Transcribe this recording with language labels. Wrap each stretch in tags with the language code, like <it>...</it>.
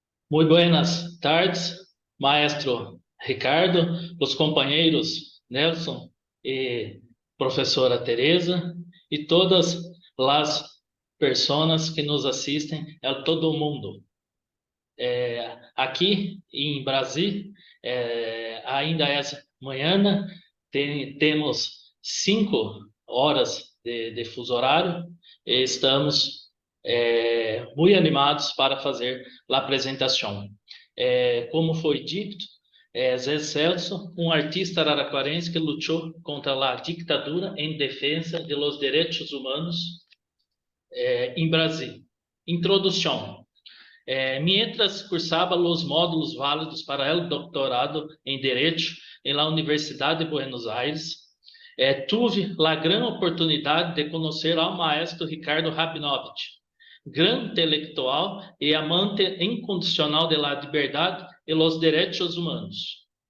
<es>Muy buenas tardes, maestro Ricardo, los compañeros Nelson y profesora Teresa y todas las personas que nos asistem</es> <pt>a todo o mundo. Aqui em Brasil, ainda é manhã, temos 5 horas de fuso horário e estamos muito animados para fazer a apresentação. Como foi dito, Zé Celso, um artista araraquarense que lutou contra a ditadura em defesa dos direitos humanos em Brasil. Introdução.</pt> <es>Mientras cursaba los módulos válidos para el doctorado en Derecho en la Universidad de Buenos Aires, tuve la gran oportunidad de conocer al maestro Ricardo Rabinovich, gran intelectual y amante incondicional de la libertad y los derechos humanos.</es>